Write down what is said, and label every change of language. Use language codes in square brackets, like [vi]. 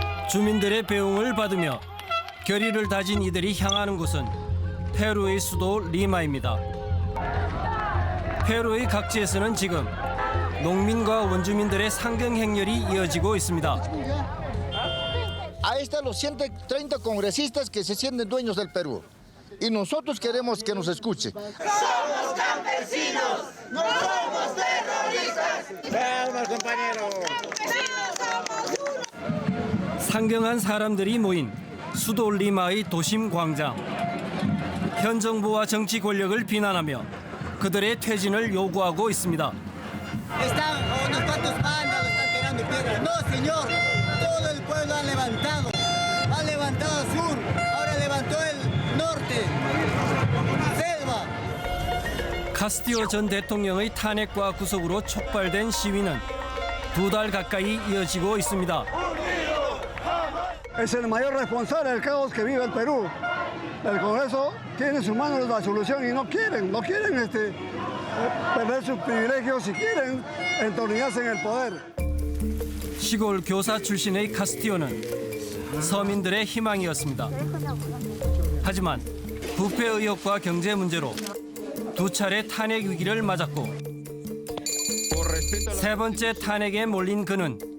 [ko] 주민들의 배웅을 받으며 결의를 다진 이들이 향하는 곳은 페루의 수도 리마입니다. 페루의 각지에서는 지금 농민과 원주민들의 상경 행렬이 이어지고 있습니다. [es] Ahí están los 130 congresistas que se sienten dueños del Perú. Y nosotros queremos que nos escuche. Somos campesinos, no somos terroristas. Vamos, compañeros. [ko] 상경한 사람들이 모인 수도 리마의 도심 광장. 현 정부와 정치 권력을 비난하며 그들의 퇴진을 요구하고 있습니다. [es] Están unos cuantos vándalos están tirando piedras. No, señor. Todo el pueblo ha levantado. Ha levantado sur. Ahora levantó el norte. Selva. [ko] 카스티오 전 대통령의 탄핵과 구속으로 촉발된 시위는 2달 가까이 이어지고 있습니다. [es] Es el mayor responsable del caos que vive el Perú. El Congreso tiene en sus manos la solución y no quieren perder sus privilegios y quieren entornillarse en el poder. [ko] 시골 교사 출신의 카스티오는 서민들의 희망이었습니다. 하지만 부패 의혹과 경제 문제로 2차례 탄핵 위기를 맞았고 3번째 탄핵에 몰린 그는